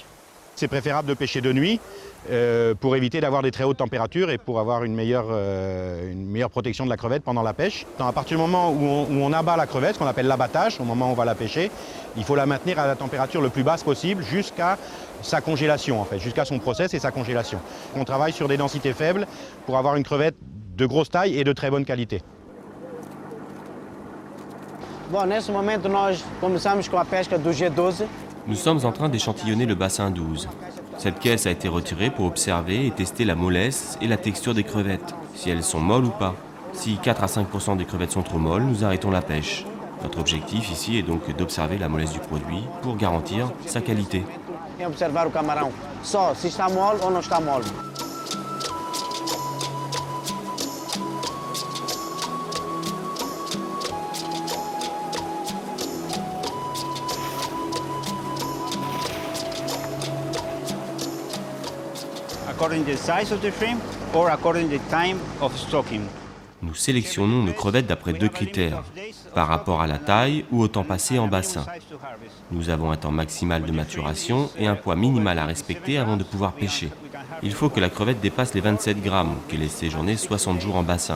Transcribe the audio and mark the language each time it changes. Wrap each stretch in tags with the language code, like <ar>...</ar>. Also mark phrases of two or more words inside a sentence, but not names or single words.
<fr>C'est préférable de pêcher de nuit pour éviter d'avoir des très hautes températures et pour avoir une meilleure protection de la crevette pendant la pêche. À partir du moment où on abat la crevette, ce qu'on appelle l'abattage, au moment où on va la pêcher, il faut la maintenir à la température le plus basse possible jusqu'à sa congélation, en fait, jusqu'à son process et sa congélation. On travaille sur des densités faibles pour avoir une crevette de grosse taille et de très bonne qualité.</fr> <pt>Bom, nesse momento nós começamos com a pesca do G12.</pt> <fr>Nous sommes en train d'échantillonner le bassin 12. Cette caisse a été retirée pour observer et tester la mollesse et la texture des crevettes, si elles sont molles ou pas. Si 4 à 5% des crevettes sont trop molles, nous arrêtons la pêche. Notre objectif ici est donc d'observer la mollesse du produit pour garantir sa qualité.</fr> <pt>E observar o camarão, só se está mole ou não está mole.</pt> <en>According to the size of the shrimp or according to the time of stocking.</en> <fr>Nous sélectionnons nos crevettes d'après 2 critères, par rapport à la taille ou au temps passé en bassin. Nous avons un temps maximal de maturation et un poids minimal à respecter avant de pouvoir pêcher. Il faut que la crevette dépasse les 27 grammes ou qu'elle ait séjourné 60 jours en bassin.</fr>